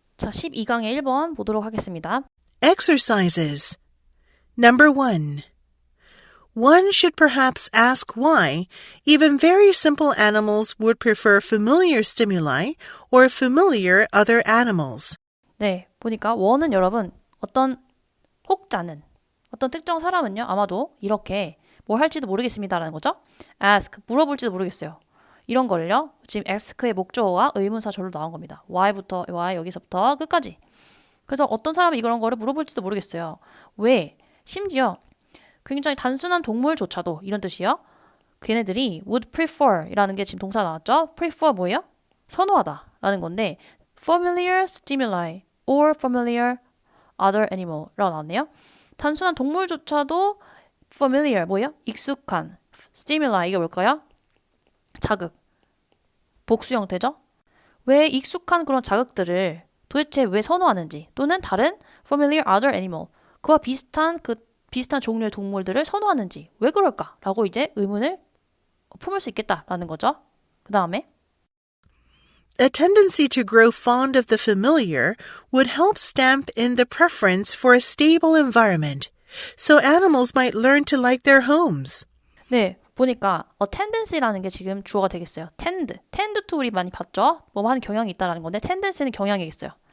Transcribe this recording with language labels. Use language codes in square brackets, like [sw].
[ko] 자, 12강의 1번 보도록 하겠습니다. [en] Exercises. Number 1. One should perhaps ask why even very simple animals would prefer familiar stimuli or familiar other animals. [ko] 네, 보니까 원은 여러분 어떤 혹자는 어떤 특정 사람은요 아마도 이렇게 뭘 할지도 모르겠습니다라는 거죠. ask, 물어볼지도 모르겠어요. 이런 걸요 지금 ask의 목적어가 의문사 절로 나온 겁니다. why부터 why 여기서부터 끝까지. 그래서 어떤 사람은 이런 거를 물어볼지도 모르겠어요. 왜? 심지어 굉장히 단순한 동물조차도 이런 뜻이요. 걔네들이 [en] would prefer [ko] 이라는 게 지금 동사 나왔죠. prefer 뭐예요? 선호하다 라는 건데 [en] familiar stimuli or familiar other animal [ko] 라고 나왔네요. 단순한 동물조차도 familiar 뭐예요? 익숙한 stimuli 이게 뭘까요? 자극. 복수 형태죠? 왜 익숙한 그런 자극들을 도대체 왜 선호하는지 또는 다른 [en] familiar other animal [ko] 그와 비슷한 종류의 동물들을 선호하는지 왜 그럴까라고 이제 의문을 품을 수 있겠다라는 거죠. 그 다음에 [en] A tendency to grow fond of the familiar would help stamp in the preference for a stable environment, so animals might learn to like their homes. [ko] 네, 보니까 a tendency라는 게 지금 주어가 되겠어요. tend to 우리 많이 봤죠? 뭐 하는 경향이 있다라는 건데 tendency는 경향이 있어요.